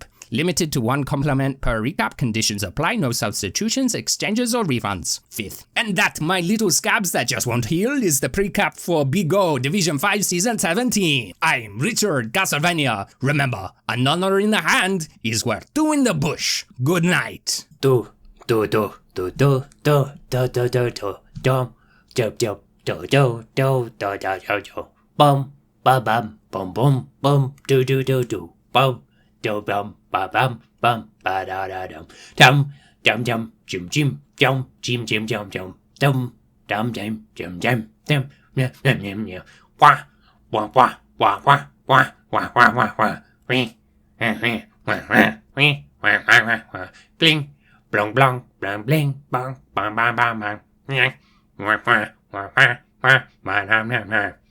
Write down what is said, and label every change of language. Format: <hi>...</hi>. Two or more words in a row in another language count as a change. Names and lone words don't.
<en>Limited to 1 compliment per recap, conditions apply, no substitutions, exchanges or refunds. 5th. And that, my little scabs that just won't heal, is the precap for BigO Division 5 Season 17. I'm Richard Castlevania. Remember, an honor in the hand is worth 2 in the bush. Good night. Do do do do do do do do do do dum do do do do do do do do do bum ba bum bum bum bum do do do do bum do bum ba bum bum ba da da dum dum dum dum jim jim jum jim jim jum jum dum dum jim jim jim dum nham nham nham nham wah wah wah wah wah wah wah wah wah wah wee wee wah wah wee wah wah wah wah bling blong blong blang bling bong bong bong bong bong nhang wah wah wah wah wah wah nam nam nam</en>